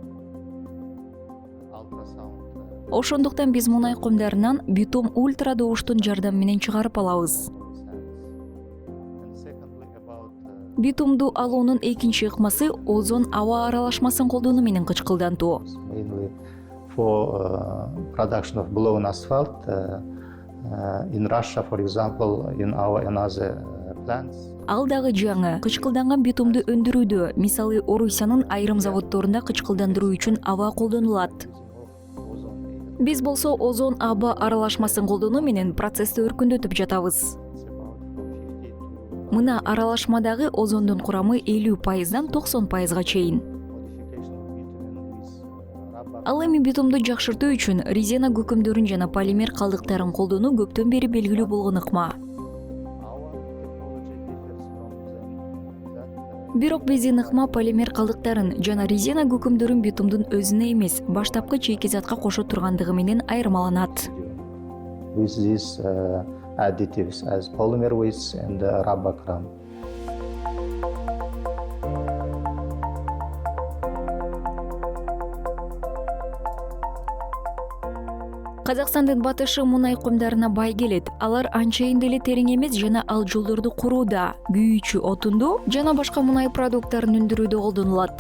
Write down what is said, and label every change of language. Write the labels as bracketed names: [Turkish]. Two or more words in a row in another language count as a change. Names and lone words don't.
[Kyrgyz] Ошондуктан биз мунай кумдарынан битум ультра добуштун жардамы менен чыгарып алабыз. Битумду алуунун экинчи ыкмасы озон аба аралашмасын колдонуу менен кычкылдантуу. [English] Mainly for production of blown asphalt. In Russia, for example, in our another plants. [Kyrgyz] Ал дагы жаңы кычкылданган битумду өндүрүүдө, мисалы Орусиянын айрым заводдорунда кычкылдандыруу үчүн аба колдонулат. Биз болсо озон аба аралашмасын колдонуу менен процессти өркүндөтүп жатабыз. Мына аралашмадагы озондун курамы 50%-дан 90%-га чейин. Ал эми битумду жакшыртуу үчүн резина күкүмдөрүн жана полимер калдыктарын колдонуу көптөн бери белгилүү болгон ыкма. Бирок биздин ыкма полимер калдыктарын жана резина күкүмдөрүн битумдун өзүнө эмес, баштапкы чийки затка кошо тургандыгы менен айырмаланат. [English] With these additives as polymer waste and rubber crumb. [Kyrgyz] Казакстандын батышы мунай кумдарына бай келет. Алар анчайын деле терең эмес жана ал жолдорду курууда, күйүүчү отунду жана башка мунай продукттарын өндүрүүдө колдонулат.